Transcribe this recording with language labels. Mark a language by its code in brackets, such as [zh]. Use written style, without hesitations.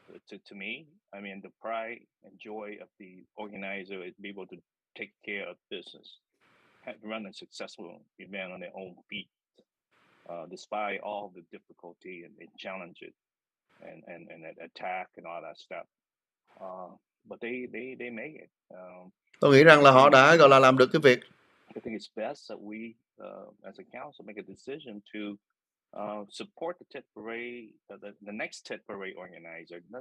[en] To me, I mean, the pride and joy of the organizer is be able to take care of business, run a successful event on their own feet, despite all the difficulty and challenges and attack and all that stuff. But they make it. [vi] Tôi nghĩ rằng là họ đã gọi là làm được cái việc. [en] I think it's best that we, as a council, make a decision to support the TED parade, the next TED parade organizer.